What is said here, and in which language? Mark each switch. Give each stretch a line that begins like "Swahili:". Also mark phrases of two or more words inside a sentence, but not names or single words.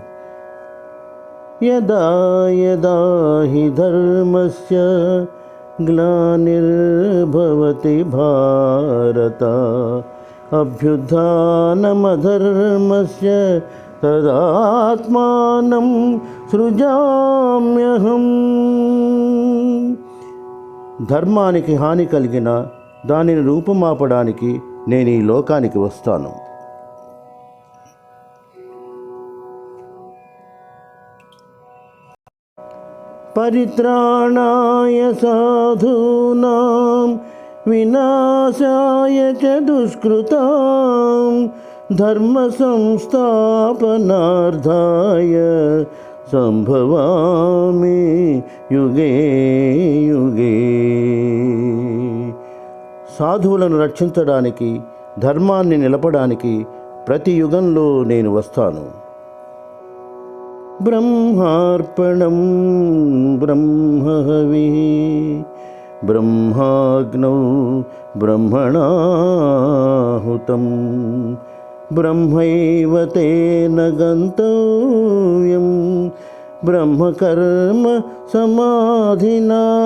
Sanskrit: యదా యదా హి ధర్మస్య గ్లానిర్భవతి భారత అభ్యుత్థానమధర్మస్య తదాత్మానం సృజామ్యహం.
Telugu: ధర్మానికి హాని కలిగిన దానిని రూపుమాపడానికి నేను ఈ లోకానికి వస్తాను.
Sanskrit: పరిత్రాణాయ సాధూనాం వినాశాయ చ దుష్కృతాం ధర్మ సంస్థాపనార్థాయ సంభవామి యుగే యుగే.
Telugu: సాధువులను రక్షించడానికి, ధర్మాన్ని నిలపడానికి ప్రతి యుగంలో నేను వస్తాను.
Sanskrit: బ్రహ్మార్పణం బ్రహ్మహవిః బ్రహ్మాగ్నౌ బ్రహ్మణాహుతం బ్రహ్మైవ తేన గంతవ్యం బ్రహ్మకర్మ సమాధినా.